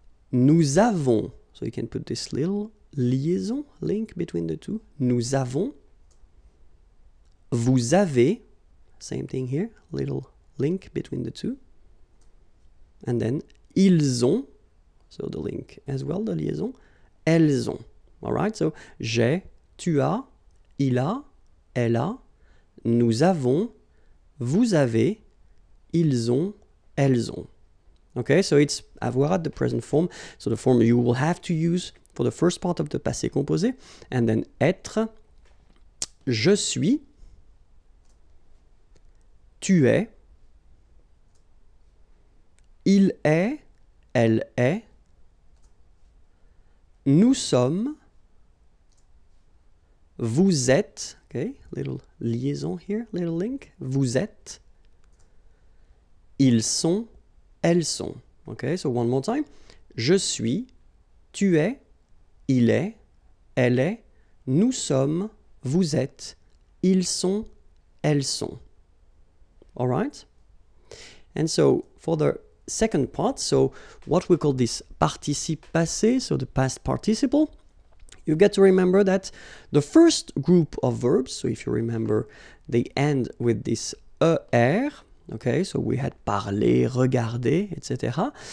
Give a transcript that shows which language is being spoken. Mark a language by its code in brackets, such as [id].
[fr] Nous avons, [en] so you can put this little liaison, link between the two. [fr] Nous avons. Vous avez. [en] Same thing here. Little link between the two. And then [fr] ils ont. [en] So the link as well, the liaison. [fr] Elles ont. [en] Alright, so [fr] j'ai, tu as, il a, elle a, nous avons, vous avez, ils ont, elles ont. [en] Okay, so it's avoir at the present form. So the form you will have to use for the first part of the passé composé, and then être, [fr] je suis, tu es, il est, elle est, nous sommes, [en] vous êtes, okay, little liaison here, little link, [fr] vous êtes, ils sont, elles sont. [en] Okay, so one more time. [fr] Je suis, tu es, il est, elle est, nous sommes, vous êtes, ils sont, elles sont. [en] All right? And so for the second part, so what we call this participe passé, so the past participle, you get to remember that the first group of verbs, so if you remember, they end with this er, okay, so we had parler, regarder, etc.